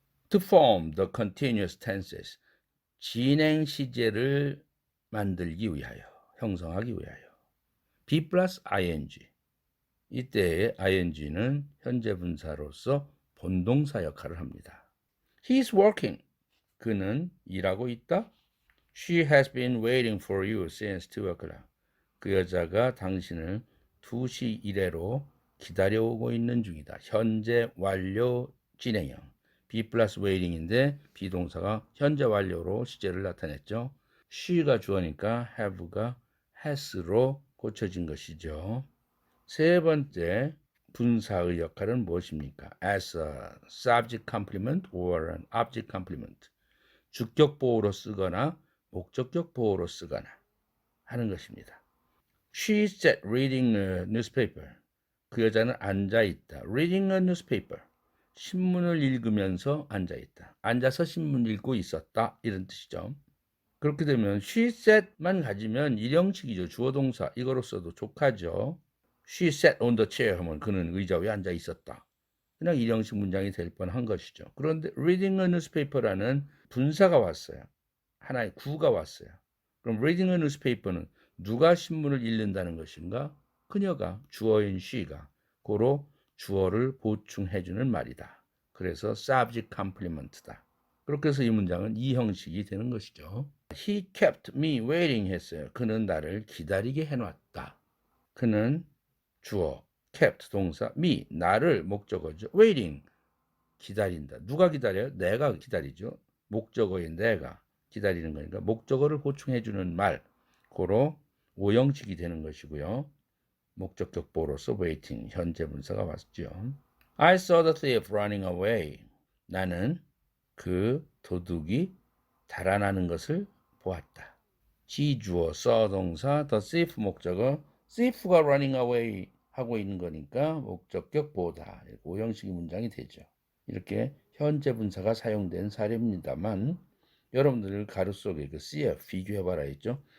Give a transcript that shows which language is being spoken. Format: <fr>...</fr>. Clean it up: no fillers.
<en>To form the continuous tenses.</en> <ko>진행 시제를 만들기 위하여, 형성하기 위하여. be 플러스 ing. 이때의 ing는 현재 분사로서 본동사 역할을 합니다.</ko> <en>He is working.</en> <ko>그는 일하고 있다.</ko> <en>She has been waiting for you since 2 o'clock.</en> <ko>그 여자가 당신을 2시 이래로 기다려오고 있는 중이다. 현재 완료 진행형. be 플러스 waiting인데 비동사가 현재 완료로 시제를 나타냈죠. she가 주어니까 have가 has로 고쳐진 것이죠. 세 번째 분사의 역할은 무엇입니까?</ko> <en>as a subject complement or an object complement.</en> <ko>주격 보호로 쓰거나 목적격 보호로 쓰거나 하는 것입니다.</ko> <en>She sat reading a newspaper.</en> <ko>그 여자는 앉아 있다.</ko> <en>Reading a newspaper.</en> <ko>신문을 읽으면서 앉아 있다. 앉아서 신문 읽고 있었다. 이런 뜻이죠. 그렇게 되면</ko> <en>she sat</en> <ko>만 가지면 일형식이죠. 주어 동사 이거로써도 족하죠.</ko> <en>She sat on the chair</en> <ko>하면 그는 의자 위에 앉아 있었다. 그냥 일형식 문장이 될 뻔한 것이죠. 그런데</ko> <en>reading a newspaper</en> <ko>라는 분사가 왔어요. 하나의 구가 왔어요. 그럼</ko> <en>reading a newspaper</en> <ko>는 누가 신문을 읽는다는 것인가? 그녀가 주어인 she가 고로 주어를 보충해주는 말이다. 그래서 subject complement다. 그렇게 해서 이 문장은 이 형식이 되는 것이죠.</ko> <en>He kept me waiting 했어요.</en> <ko>그는 나를 기다리게 해놨다. 그는 주어, kept 동사, me, 나를 목적어죠. waiting, 기다린다. 누가 기다려요? 내가 기다리죠. 목적어인 내가 기다리는 거니까 목적어를 보충해주는 말, 고로 오형식이 되는 것이고요. 목적격 보로서 waiting, 현재 분사가 왔죠.</ko> <en>I saw the thief running away.</en> <ko>나는 그 도둑이 달아나는 것을 보았다. 지주어, saw 동사, the thief 목적어, thief가 running away 하고 있는 거니까 목적격 보다. 오형식의 문장이 되죠. 이렇게 현재 분사가 사용된 사례입니다만 여러분들 가로 속에 그 CF 비교해봐라 했죠.</ko>